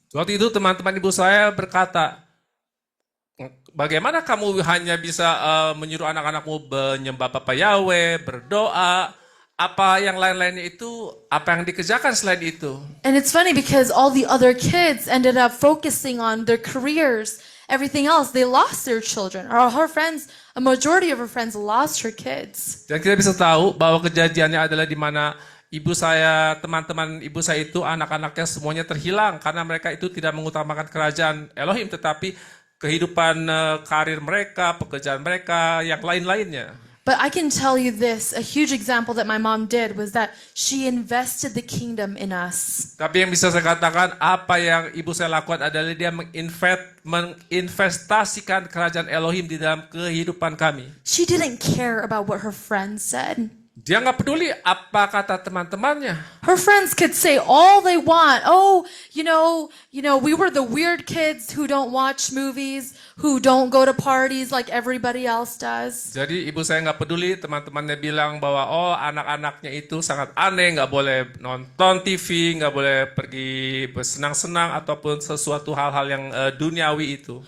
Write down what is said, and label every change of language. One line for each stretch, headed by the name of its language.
Indonesian: Waktu itu teman-teman ibu saya berkata, bagaimana kamu hanya bisa menyuruh anak-anakmu menyembah Bapa Yahweh, berdoa, apa yang lain-lainnya itu, apa yang dikerjakan selain itu?
English: And it's funny because all the other kids ended up focusing on their careers, everything else. They lost their children. Or her friends, a majority of her friends lost her kids.
Indonesian: Dan kita bisa tahu bahwa kejadiannya adalah di mana ibu saya, teman-teman ibu saya itu, anak-anaknya semuanya terhilang karena mereka itu tidak mengutamakan kerajaan Elohim, tetapi kehidupan karir mereka, pekerjaan mereka, yang lain-lainnya.
English: But I can tell you this, a huge example that my mom did was that she invested the kingdom in us.
Indonesian: Tapi yang bisa saya katakan, apa yang ibu saya lakukan adalah dia menginvestasikan kerajaan Elohim di dalam kehidupan kami.
English: She didn't care about what her friends said.
Indonesian: Dia nggak peduli apa kata teman-temannya.
English: Her friends could say all they want. Oh, we were the weird kids who don't watch movies, who don't go to parties like everybody else does.
Indonesian: Jadi ibu saya nggak peduli, teman-temannya bilang bahwa anak-anaknya itu sangat aneh, nggak boleh nonton TV, nggak boleh pergi bersenang-senang ataupun sesuatu hal-hal yang duniawi itu.